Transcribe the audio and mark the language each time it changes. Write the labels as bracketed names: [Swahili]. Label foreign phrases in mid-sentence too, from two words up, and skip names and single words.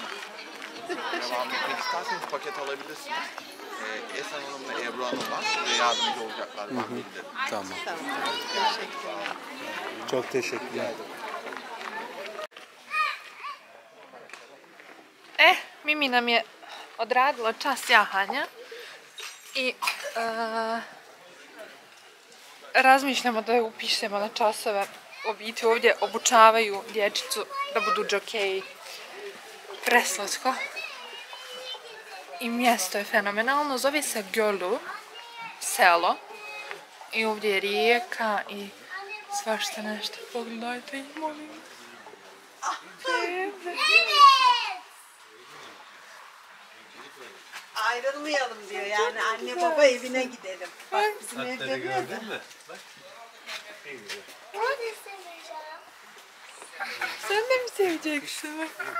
[Turkish] Devam etmek isterseniz paket alabilirsiniz. Esen Hanım'la Ebru Hanım var. Size yardımcı olacaklar. Ben bildirim. Tamam. Teşekkürler. Çok teşekkürler. [Bosnian] Mimi nam je odradila čas jahanja i razmišljamo da je upišemo na časove. Obitelj ovdje obučavaju dječicu da budu džokeji. Preslatko. I mjesto je fenomenalno. Zove se Gölu, selo. I ovdje je rijeka i svašta nešto. Pogledajte ih, molim. [Turkish] Ayrılmayalım diyor yani anne baba evine gidelim. Bak bizim evde gördün mü? Sen de mi seveceksin?